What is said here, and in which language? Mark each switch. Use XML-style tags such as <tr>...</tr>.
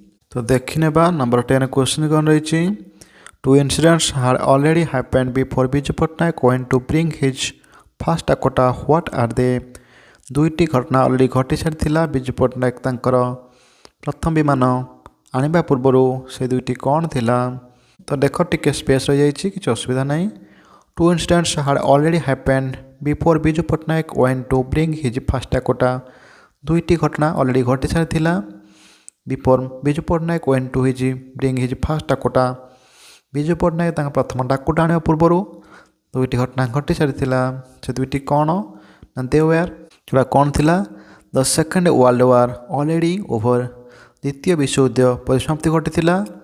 <or>ତ ଦେଖିନେବା number 10 question କ'ଣ ରହିଛି।</or> <en>Two incidents had already happened before Biju Patnaik went to bring his first Dakota, what are they.</en> <or>ଦୁଇଟି ଘଟଣା ଅଲରେଡ଼ି ଘଟି ସାରିଥିଲା ବିଜୁ ପଟ୍ଟନାୟକ ତାଙ୍କର ପ୍ରଥମ ବିମାନ ଆଣିବା ପୂର୍ବରୁ, ସେ ଦୁଇଟି କ'ଣ ଥିଲା। ତ ଦେଖ ଟିକେ ସ୍ପେସ୍ ରହିଯାଇଛି, କିଛି ଅସୁବିଧା ନାହିଁ।</or> <en>Two incidents had already happened before Biju Patnaik went to bring his first Dakota.</en> <or>ଦୁଇଟି ଘଟଣା ଅଲରେଡ଼ି ଘଟି ସାରିଥିଲା</or> <en>Before Biju Patnaik went to bring his first Dakota.</en> <or>Biju Patnaik ତାଙ୍କ ପ୍ରଥମ ଡାକୋଟା ଆଣିବା ପୂର୍ବରୁ ଦୁଇଟି ଘଟଣା ଘଟି ସାରିଥିଲା। ସେ ଦୁଇଟି କ'ଣ ନା</or> <en>they were,</en> <or>ସେଟା କ'ଣ ଥିଲା?</or> <en>the second world war already over,</en> <or>ଦ୍ୱିତୀୟ ବିଶ୍ୱଯୁଦ୍ଧ ପରିସମାପ୍ତି ଘଟିଥିଲା।</or>